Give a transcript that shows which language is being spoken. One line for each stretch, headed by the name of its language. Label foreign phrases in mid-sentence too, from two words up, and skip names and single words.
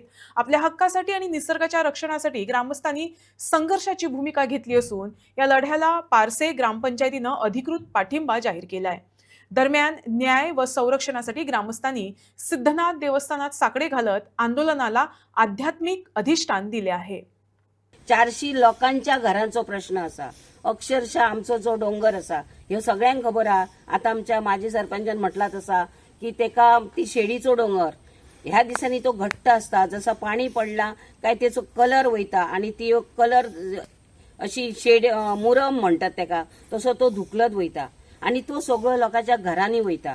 Marathi: आपल्या हक्कासाठी आणि निसर्गाच्या रक्षणासाठी ग्रामस्थांनी संघर्षाची भूमिका घेतली असून या लढ्याला पारसे ग्रामपंचायतीने अधिकृत पाठिंबा जाहीर केला आहे। दरम्यान न्याय व संरक्षणासाठी ग्रामस्थांनी सिद्धनाथ देवस्थानात साकडे घालत आंदोलनाला आध्यात्मिक अधिष्ठान दिले आहे।
Konkani: 400 लोकांच्या घरांचो प्रश्न असा। अक्षरशः आमचो जो डोंगर असा हे सगळ्यांक खबर आहा। आता आमच्या माजी सरपंचान म्हटला तसा की तेका ती शेडीचो डोंगर ह्या दिसांनी तो घट्ट असता, जसा पाणी पडला काय त्याचो कलर वयता आणि ती कलर अशी शेड मुरम म्हणतात तेका, तसो तो धुकलत वयता आणि तो सगळो लोकांच्या घरांनी वयता।